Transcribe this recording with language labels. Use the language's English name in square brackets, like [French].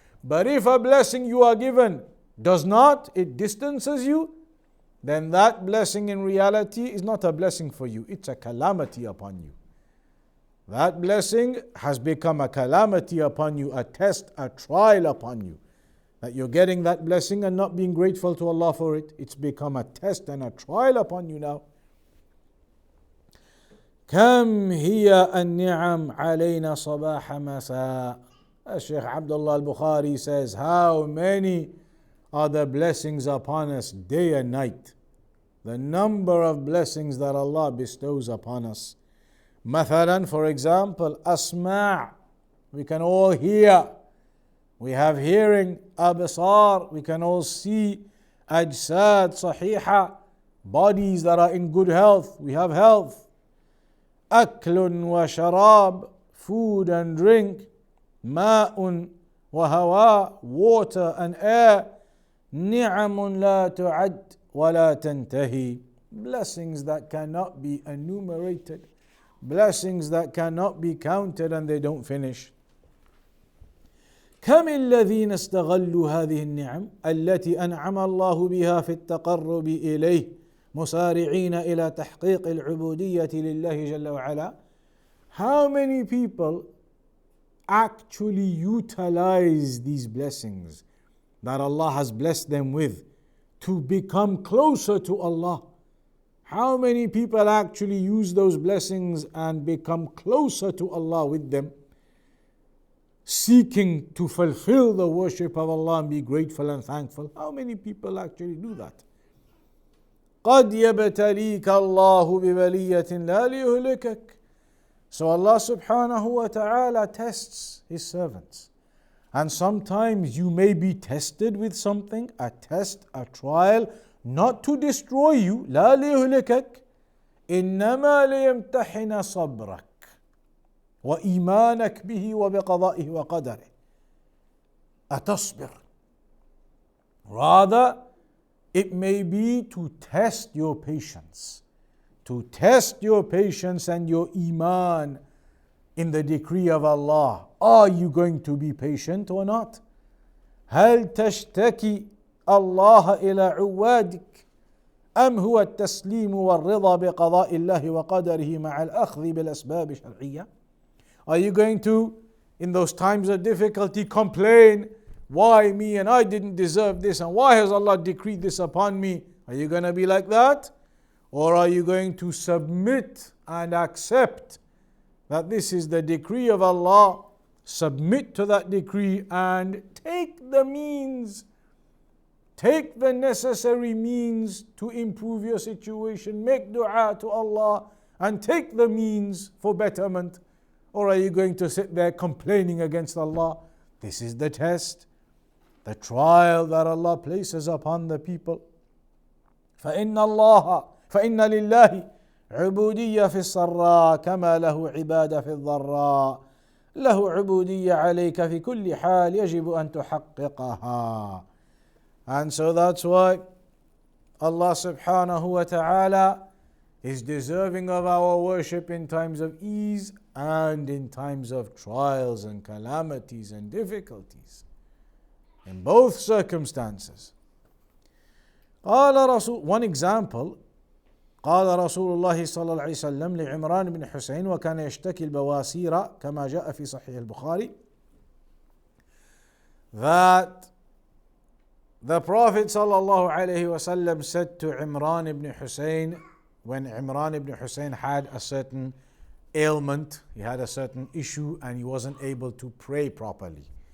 [English] But if a blessing you are given does not, it distances you, then that blessing in reality is not a blessing for you. It's a calamity upon you. That blessing has become a calamity upon you, a test, a trial upon you. That you're getting that blessing and not being grateful to Allah for it. It's become a test and a trial upon you now. [Arabic] كم هي النعم علينا صباح مساء. [English] Shaykh Abdullah al-Bukhari says, how many are the blessings upon us day and night. The number of blessings that Allah bestows upon us. [Arabic] Mathalan, [English] for example, asma'. We can all hear. we have hearing, [Arabic] absar, [English] we can all see, [Arabic] ajsad, sahiha, [English] bodies that are in good health, we have health. [Arabic] Aklun wa sharab, [English] food and drink. [Arabic] Ma'un wa hawa, [English] water and air. [Arabic] Ni'amun la tu'ad wa la tantahi, [English] blessings that cannot be enumerated, blessings that cannot be counted and they don't finish. [Arabic] كم الذين استغلوا هذه النعم التي أنعم الله بها في التقرب إليه مسارعين إلى تحقيق العبودية لله جل وعلا. [English] How many people actually utilize these blessings that Allah has blessed them with to become closer to Allah? How many people actually use those blessings and become closer to Allah with them, seeking to fulfill the worship of Allah and be grateful and thankful? How many people actually do that? [Arabic] قَدْ يَبْتَلِيكَ اللَّهُ بِبَلِيَّةٍ لَا لِيُهْلِكَكَ. [English] So Allah subhanahu wa ta'ala tests His servants. And sometimes you may be tested with something, a test, a trial, not to destroy you. [Arabic] لا ليهلكك إنما ليمتحن صبرك وإيمانك به وبقضائه وقدره. أتصبر. [English] Rather, it may be to test your patience. To test your patience and your iman in the decree of Allah. Are you going to be patient or not? [Arabic] هل تشتكي الله إلى عوادك أم هو التسليم والرضا بقضاء الله وقدره مع الأخذ بالأسباب الشرعية? [English] Are you going to, in those times of difficulty, complain, why me and I didn't deserve this and why has Allah decreed this upon me? Are you going to be like that? Or are you going to submit and accept that this is the decree of Allah, submit to that decree and take the means, take the necessary means to improve your situation, make dua to Allah and take the means for betterment? Or are you going to sit there complaining against Allah? This is the test, the trial that Allah places upon the people. [Arabic] فإن لله عبودية في السراء كما له عبادة في الضراء له عبودية عليك في كل حال يجب أن تحققها. [English] And so that's why Allah subhanahu wa ta'ala is deserving of our worship in times of ease and in times of trials and calamities and difficulties. In both circumstances. One example, [Arabic] قال رسول الله صلى الله عليه وسلم لعمران بن حسين وكان يشتكي البواسير كما جاء في صحيح البخاري, [English] that the Prophet صلى الله عليه وسلم said to Imran ibn Hussein, when Imran ibn Hussein had a certain ailment, he had a certain issue and he wasn't able to pray properly.